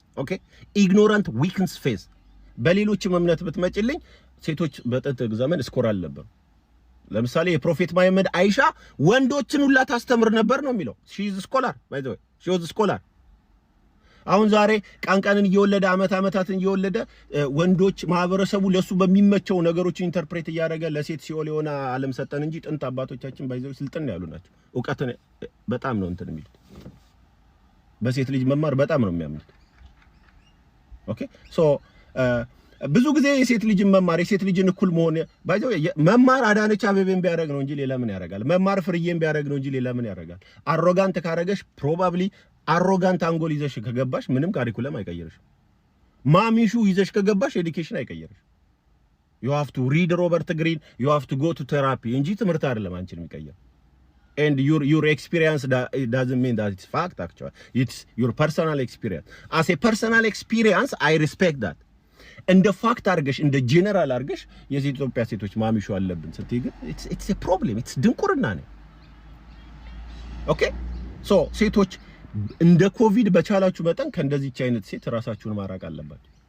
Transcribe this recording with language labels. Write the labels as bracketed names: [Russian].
[Amharic] ኦኬ [English] ignorant weakens faith። [Amharic] በሌሎችም እምነት ብትመጪልኝ ሴቶች በጥንት ዘመን ስኮር አልነበሩ። ለምሳሌ የፕሮፌት መሐመድ አይሻ ወንዶችን ሁላ ታስተምር ነበር ነው የሚለው። [English] she is a scholar [Amharic] by the way, she was a scholar። አሁን ዛሬ ቃንቃንን እየወለደ ዓመታትን እየወለደ ወንዶች ማህበረሰቡ ለሱ በሚመቸው ነገሮችን ኢንተርፕሬት እያደረገ ለሴት ሲኦል የሆነ ዓለም ሰጠን እንጂ ጥንት አባቶቻችን ባይዘው ስልጥን ያሉ ናቸው። ዕውቀትን በጣም ነው እንትን የሚሉት። በሴት ልጅ መማር በጣም ነው የሚያምኑት። ኦኬ ሶ ብዙ ጊዜ የሴት ልጅን መማር የሴት ልጅን እኩል መሆን ባይዘው መማር አዳነች አቤቤን ቢያደርግ ነው እንጂ ሌላ ምን ያደርጋል? መማር ፍርዬን ቢያደርግ ነው እንጂ ሌላ ምን ያደርጋል? አሮጋንት ካረገሽ ፕሮባብሊ አሮጋንት አንጎል ይዘሽ ከገባሽ ምንም ካሪኩለም አይቀየርሽ። ማሚሹ ይዘሽ ከገባሽ ኤዱኬሽን አይቀየርሽ። [English] you have to read Robert Greene, you have to go to therapy [Amharic] እንጂ ትምህርት አይደለም አንቺን የሚቀየር። [English] and your experience doesn't mean that it's fact actually, it's your personal experience. As a personal experience I respect that. [Amharic] እንደ ፋክት አርገሽ እንደ ጄነራል አርገሽ የኢትዮጵያ ሴቶች ማሚሹ አለብን ስትይ ግን [English] it's a problem, it's [Amharic] ድንቁርና ነው። ኦኬ ሶ ሴቶች እንደ ኮቪድ በቻላችሁ መጠን ከእንደዚህች አይነት ሴት ራሳችሁን ማራቅ አለባችሁ።